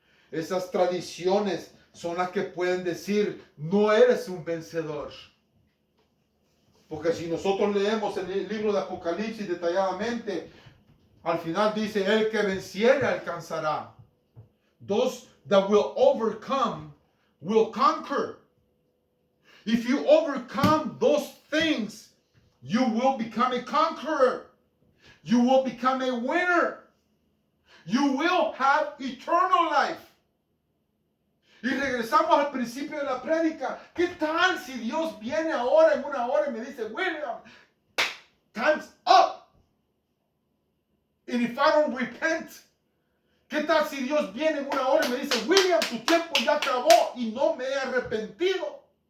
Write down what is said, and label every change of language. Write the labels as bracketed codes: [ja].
[es] Esas tradiciones son las que pueden decir, no eres un vencedor. Porque si nosotros leemos el libro de Apocalipsis detalladamente, al final dice, el que venciere alcanzará. [en] Those that will overcome will conquer. If you overcome those things, you will become a conqueror. You will become a winner. You will have eternal life. [es] Y regresamos al principio de la prédica. ¿Qué tal si Dios viene ahora en una hora y me dice, William, [en] time's up? And if I don't repent, [es] ¿qué tal si Dios viene en una hora y me dice, William, tu tiempo ya acabó y no me he arrepentido?